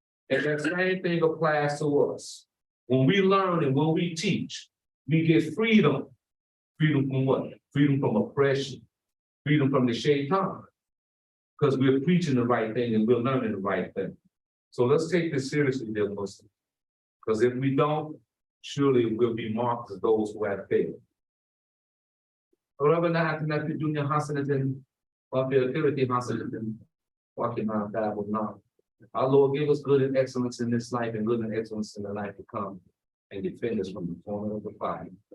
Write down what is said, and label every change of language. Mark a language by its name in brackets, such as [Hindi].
[English] And that same thing applies to us. When we learn and when we teach, we get freedom. Freedom from what? Freedom from oppression. Freedom from the shaitan. Because we're preaching the right thing and we're learning the right thing. So let's take this seriously, dear Muslims. Because if we don't, surely we'll be marked as those who have failed. [Arabic] ربنا آتنا في الدنيا حسنة وفي الآخرة حسنة وقنا عذاب النار. [English] Our Lord, give us good and excellence in this life and good and excellence in the life to come, and defend us from the torment of the fire.